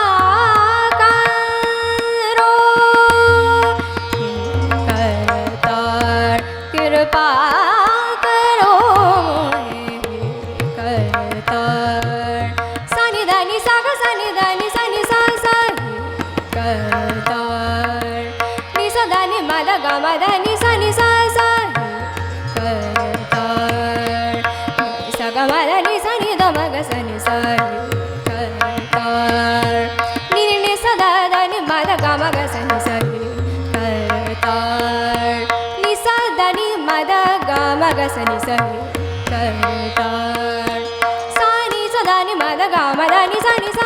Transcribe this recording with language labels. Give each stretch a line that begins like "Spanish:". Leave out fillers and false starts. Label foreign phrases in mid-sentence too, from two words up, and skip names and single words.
Hindi: करो करतार कृपा करो करतार सानी दानी साग सानी दानी सानी सा सा करतार नि सा दानी मादा गा मादा नि सा सा करतार सा गा मादा नि सा नि दा मा गा सा करतार नि नि नि सा दा दा नि मादा गा मा गा सा करतार नि सा दा नि मादा गा मा गा सा करतार सा नि सा दा नि मादा गा मा दा नि सा